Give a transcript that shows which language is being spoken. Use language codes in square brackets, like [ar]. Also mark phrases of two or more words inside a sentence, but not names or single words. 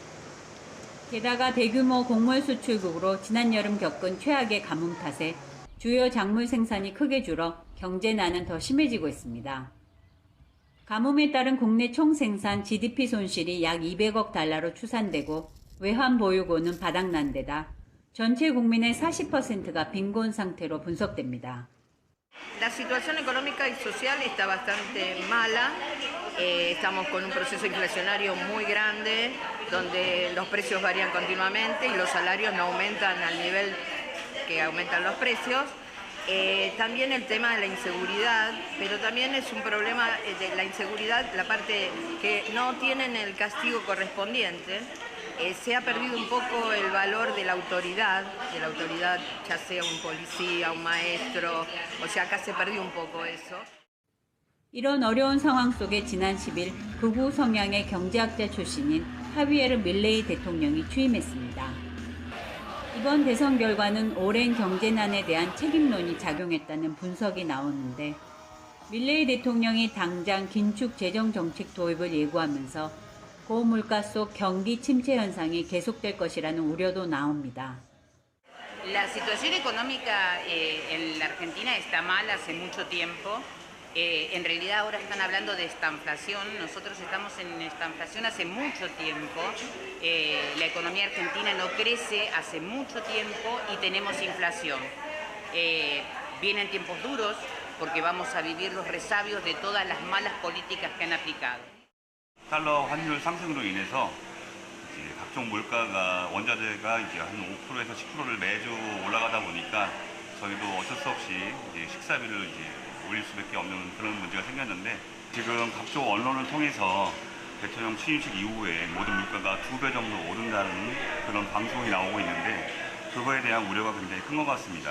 [ko] 게다가 대규모 곡물 수출국으로 지난 여름 겪은 최악의 가뭄 탓에 주요 작물 생산이 크게 줄어 경제난은 더 심해지고 있습니다. 가뭄에 따른 국내 총생산 GDP 손실이 약 200억 달러로 추산되고 외환 보유고는 바닥난 데다 전체 국민의 40%가 빈곤 상태로 분석됩니다. [es] La situación económica y social está bastante mala. Estamos con un proceso inflacionario muy grande, donde los precios varían continuamente y los salarios no aumentan al nivel que aumentan los precios. También el tema de la inseguridad, pero también es un problema de la inseguridad, la parte que no tienen el castigo correspondiente. Se ha perdido un poco el valor de la autoridad, ya sea un policía, un maestro, o sea, acá se perdió un poco eso. [ko] 이런 어려운 상황 속에 지난 10일 극우 성향의 경제학자 출신인 하비에르 밀레이 대통령이 취임했습니다. 이번 대선 결과는 오랜 경제난에 대한 책임론이 작용했다는 분석이 나오는데 밀레이 대통령이 당장 긴축 재정 정책 도입을 예고하면서 고물가 속 경기 침체 현상이 계속될 것이라는 우려도 나옵니다. [es] La situación económica en la Argentina está mal hace mucho tiempo. En realidad ahora están hablando de estanflación. Nosotros estamos en estanflación hace mucho tiempo. La economía argentina no crece hace mucho tiempo y tenemos inflación. Vienen tiempos duros porque vamos a vivir los resabios de todas las malas políticas que han aplicado. [ko] 달러 환율 상승으로 인해서 이제 각종 물가가 원자재가 이제 한 5%에서 10%를 매주 올라가다 보니까 저희도 어쩔 수 없이 이제 식사비를 이제 올릴 수밖에 없는 그런 문제가 생겼는데 지금 각종 언론을 통해서 대통령 취임식 이후에 모든 물가가 2배 정도 오른다는 그런 방송이 나오고 있는데 그거에 대한 우려가 굉장히 큰 것 같습니다.